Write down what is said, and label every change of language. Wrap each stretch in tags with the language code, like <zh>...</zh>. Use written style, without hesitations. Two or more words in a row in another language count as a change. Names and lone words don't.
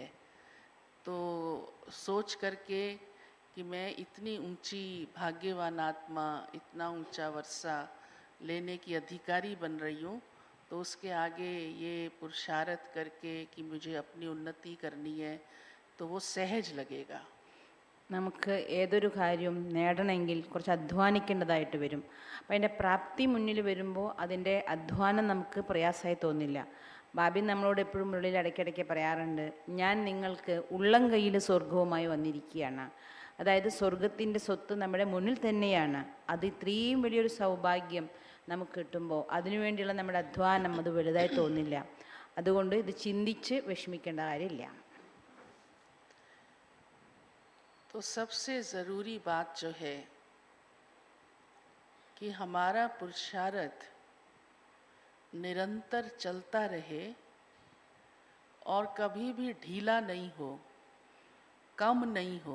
<hi>तो सोच करके कि मैं इतनी ऊंची भाग्यवान आत्मा, इतना ऊंचा वर्षा लेने की अधिकारी बन रही हूँ, तो उसके आगे ये पुरुषार्थ करके कि मुझे अपनी उन्नति करनी है तो वो सहज लगेगा.</hi> <ml>നമുക്ക് ഏതൊരു കാര്യവും നേടണമെങ്കിൽ കുറച്ച് അധ്വാനിക്കേണ്ടതായിട്ട് വരും. അപ്പം അതിൻ്റെ പ്രാപ്തി മുന്നിൽ വരുമ്പോൾ അതിൻ്റെ അധ്വാനം നമുക്ക് പ്രയാസമായി തോന്നില്ല. ബാബി നമ്മളോട് എപ്പോഴും ഉള്ളിൽ ഇടയ്ക്കിടയ്ക്ക് പറയാറുണ്ട്, ഞാൻ നിങ്ങൾക്ക് ഉള്ളം കയ്യിൽ സ്വർഗവുമായി വന്നിരിക്കുകയാണ്. അതായത് സ്വർഗത്തിൻ്റെ സ്വത്ത് നമ്മുടെ മുന്നിൽ തന്നെയാണ്. അത് ഇത്രയും വലിയൊരു സൗഭാഗ്യം നമുക്ക് കിട്ടുമ്പോൾ അതിനുവേണ്ടിയുള്ള നമ്മുടെ അധ്വാനം അത് വലുതായി തോന്നില്ല. അതുകൊണ്ട് ഇത് ചിന്തിച്ച് വിഷമിക്കേണ്ട കാര്യമില്ല.</ml> <hi>तो सबसे ज़रूरी बात जो है कि हमारा पुरुषार्थ निरंतर चलता रहे और कभी भी ढीला नहीं हो, कम नहीं हो.</hi>